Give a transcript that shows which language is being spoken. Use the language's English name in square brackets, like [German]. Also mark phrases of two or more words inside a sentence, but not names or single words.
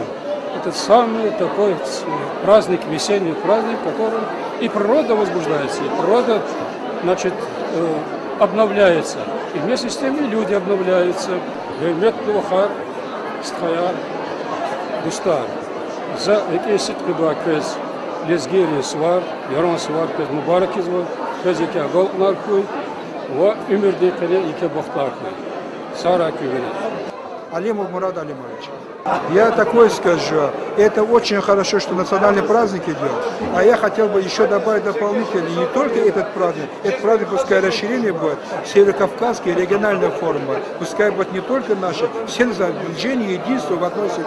[Russian] Это самый такой праздник, весенний праздник, в котором и природа возбуждается, и природа, значит, обновляется. И вместе с тем и люди обновляются. [Lezghian] За экесит кебакез лезгери свар, яран свар кез мубарак изва, кез яке агал наркуй, ва умерде кале яке бахтаркуй. Сара кювене. [Russian] Алимов Мурад Алимович. Я такое скажу, это очень хорошо, что национальный праздник идет, а я хотел бы еще добавить дополнительно, не только этот праздник пускай расширение будет, северокавказские региональные форумы, пускай будет не только наши, все за движение, единство в одной сети.